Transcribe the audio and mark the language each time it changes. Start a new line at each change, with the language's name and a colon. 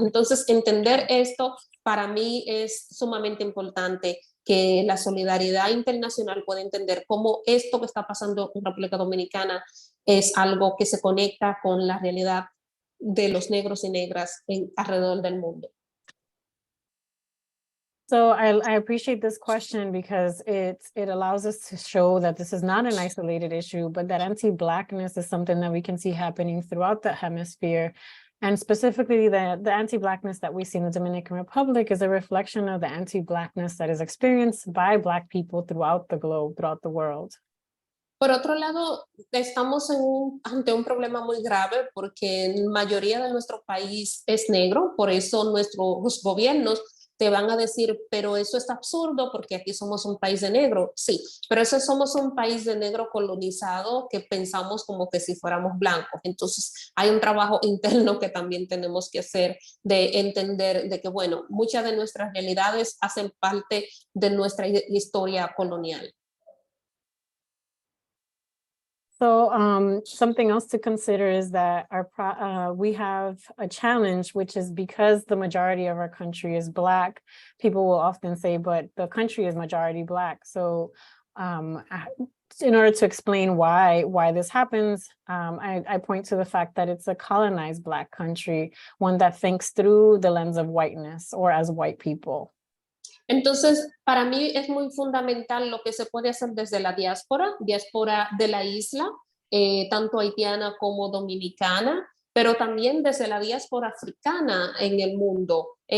Spanish: Entonces, entender esto para mí es sumamente importante, que la solidaridad internacional pueda entender cómo esto que está pasando en República Dominicana es algo que se conecta con la realidad de los negros y negras alrededor del mundo.
English: So I appreciate this question because it allows us to show that this is not an isolated issue, but that anti-Blackness is something that we can see happening throughout the hemisphere. And specifically the anti-Blackness that we see in the Dominican Republic is a reflection of the anti-Blackness that is experienced by Black people throughout the globe, throughout the world.
Spanish: Por otro lado, estamos ante un problema muy grave porque la mayoría de nuestro país es negro, por eso nuestros gobiernos te van a decir, pero eso es absurdo porque aquí somos un país de negro. Sí, pero eso somos un país de negro colonizado que pensamos como que si fuéramos blancos. Entonces hay un trabajo interno que también tenemos que hacer de entender de que, bueno, muchas de nuestras realidades hacen parte de nuestra historia colonial.
English: So something else to consider is that we have a challenge, which is because the majority of our country is Black, people will often say, but the country is majority Black. So in order to explain why this happens, I point to the fact that it's a colonized Black country, one that thinks through the lens of whiteness or as white people.
Spanish: Entonces, para mí es muy fundamental lo que se puede hacer desde la diáspora de la isla, tanto haitiana como dominicana, pero también desde la diáspora africana en el mundo.